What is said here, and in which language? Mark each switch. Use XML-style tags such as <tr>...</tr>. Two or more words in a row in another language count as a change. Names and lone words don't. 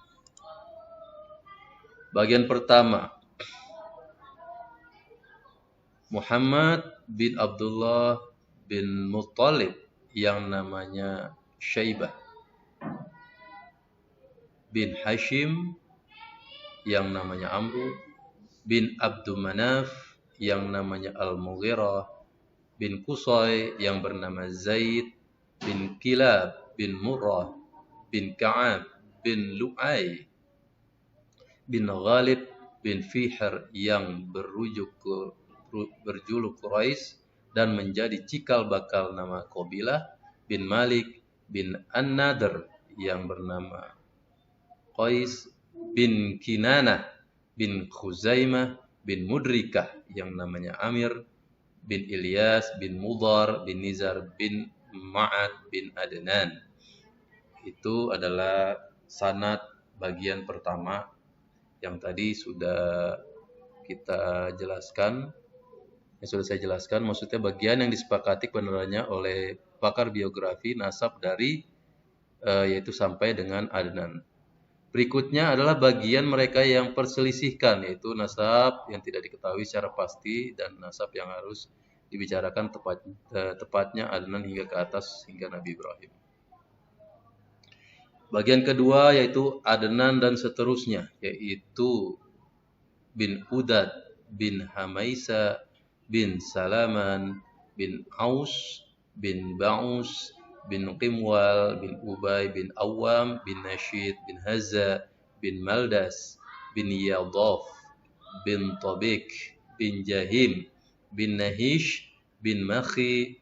<id>Bagian pertama, Muhammad bin Abdullah bin Muttalib yang namanya Syaibah, bin Hashim yang namanya Amru, bin Abdul Manaf yang namanya Al-Mughirah, bin Qusay yang bernama Zaid, bin Kilab bin Murrah, bin Ka'ab bin Lu'ay, bin Ghalib bin Fihr yang berjuluk Quraisy dan menjadi cikal bakal nama kabilah, bin Malik bin An-Nadr yang bernama Qais, bin Kinanah bin Khuzaimah, bin Mudrikah yang namanya Amir bin Ilyas bin Mudhar bin Nizar bin Ma'ad bin Adnan. Itu adalah sanad bagian pertama yang tadi sudah kita jelaskan, yang sudah saya jelaskan, maksudnya bagian yang disepakati kebenarannya oleh pakar biografi nasab dari yaitu sampai dengan Adnan. Berikutnya adalah bagian mereka yang perselisihkan, yaitu nasab yang tidak diketahui secara pasti dan nasab yang harus dibicarakan tepatnya Adnan hingga ke atas hingga Nabi Ibrahim. Bagian kedua yaitu Adnan dan seterusnya, yaitu bin Udad, bin Hamaisa, bin Salaman, bin Aus, bin Ba'us, bin Qimwal, bin Ubay, bin Awam, bin Nashid, bin Hazza, bin Maldas, bin Yadaf, bin Tabik, bin Jahim, bin Nahish, bin Makhi,</id>